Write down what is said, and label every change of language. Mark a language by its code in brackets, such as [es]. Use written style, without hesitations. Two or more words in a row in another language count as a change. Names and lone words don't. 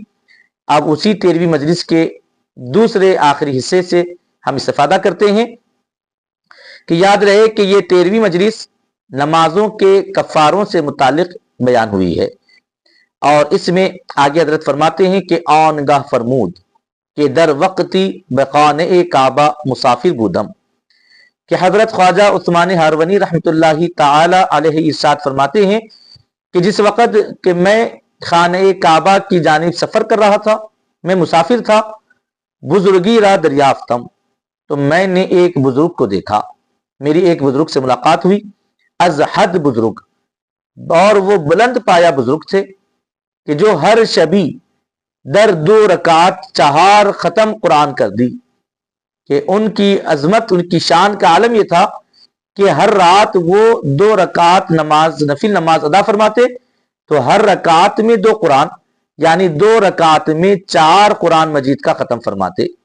[ur] اب اسی 13ویں مجلس کے دوسرے آخری حصے سے ہم استفادہ کرتے ہیں کہ یاد رہے کہ یہ 13ویں مجلس نمازوں کے کفاروں سے متعلق بیان ہوئی ہے، اور اس میں آگے حضرت فرماتے ہیں کہ آن [fa] گاہ فرمود کہ در وقتی بخانہ کعبہ مسافر بودم، [ur] کہ حضرت خواجہ عثمان ہرونی [ar] رحمۃ اللہ تعالی علیہ [ur] ارشاد فرماتے ہیں کہ جس وقت کہ میں خانہ کعبہ کی جانب سفر کر رہا تھا، میں مسافر تھا، [fa] بزرگی را دریافتم، [ur] تو میں نے ایک بزرگ کو دیکھا، میری ایک بزرگ سے ملاقات ہوئی، [fa] از حد بزرگ، [ur] اور وہ بلند پایا بزرگ تھے کہ جو [fa] ہر شبی در 2 رکعت 4 ختم قرآن کر دی، [ur] کہ ان کی عظمت، ان کی شان کا عالم یہ تھا کہ ہر رات وہ 2 رکعت نماز، نفل نماز ادا فرماتے، تو ہر رکعت میں 2 قرآن، یعنی 2 رکعت میں 4 قرآن مجید کا ختم فرماتے۔